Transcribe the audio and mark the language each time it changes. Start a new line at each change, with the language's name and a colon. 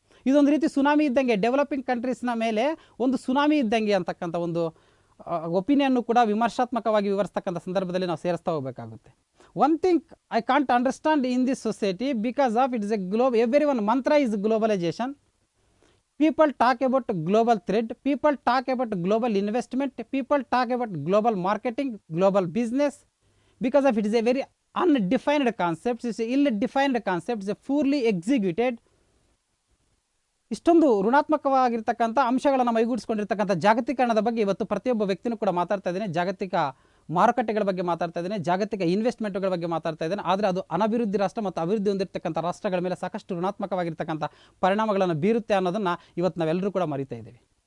Kannada: ಇದೊಂದು ರೀತಿ ಸುನಾಮಿ ಇದ್ದಂಗೆ, ಡೆವಲಪಿಂಗ್ ಕಂಟ್ರೀಸ್ನ ಮೇಲೆ ಒಂದು ಸುನಾಮಿ ಇದ್ದಂಗೆ ಅಂತಕ್ಕಂಥ ಒಂದು ಒಪಿನಿಯನ್ನು ಕೂಡ ವಿಮರ್ಶಾತ್ಮಕವಾಗಿ ವಿವರಿಸ್ತಕ್ಕಂಥ ಸಂದರ್ಭದಲ್ಲಿ ನಾವು ಸೇರಿಸ್ತಾ ಹೋಗಬೇಕಾಗುತ್ತೆ.
English: One thing I can't understand in this society because of it is a every one mantra is globalisation. People talk about global trade, people talk about global investment, people talk about global marketing, global business, because of it is a very undefined concept, it's a ill-defined concept, it's a poorly executed.
Kannada: ಇಷ್ಟೊಂದು ಋಣಾತ್ಮಕವಾಗಿರ್ತಕ್ಕಂಥ ಅಂಶಗಳನ್ನು ಮೈಗೂಡಿಸ್ಕೊಂಡಿರ್ತಕ್ಕಂಥ ಜಾಗತೀಕರಣದ ಬಗ್ಗೆ ಇವತ್ತು ಪ್ರತಿಯೊಬ್ಬ ವ್ಯಕ್ತಿನೂ ಕೂಡ ಮಾತಾಡ್ತಾ ಇದ್ದೇನೆ. ಜಾಗತಿಕ ಮಾರುಕಟ್ಟೆಗಳ ಬಗ್ಗೆ ಮಾತಾಡ್ತಾ ಇದ್ದೇನೆ, ಜಾಗತಿಕ ಇನ್ವೆಸ್ಟ್ಮೆಂಟ್ಗಳ ಬಗ್ಗೆ ಮಾತಾಡ್ತಾ ಇದ್ದೇನೆ. ಆದರೆ ಅದು ಅನಭಿವೃದ್ಧಿ ರಾಷ್ಟ್ರ ಮತ್ತು ಅಭಿವೃದ್ಧಿ ಹೊಂದಿರತಕ್ಕಂಥ ರಾಷ್ಟ್ರಗಳ ಮೇಲೆ ಸಾಕಷ್ಟು ಋಣಾತ್ಮಕವಾಗಿರ್ತಕ್ಕಂಥ ಪರಿಣಾಮಗಳನ್ನು ಬೀರುತ್ತೆ ಅನ್ನೋದನ್ನು ಇವತ್ತು ನಾವೆಲ್ಲರೂ ಕೂಡ ಮರಿತಾ ಇದ್ದೀವಿ.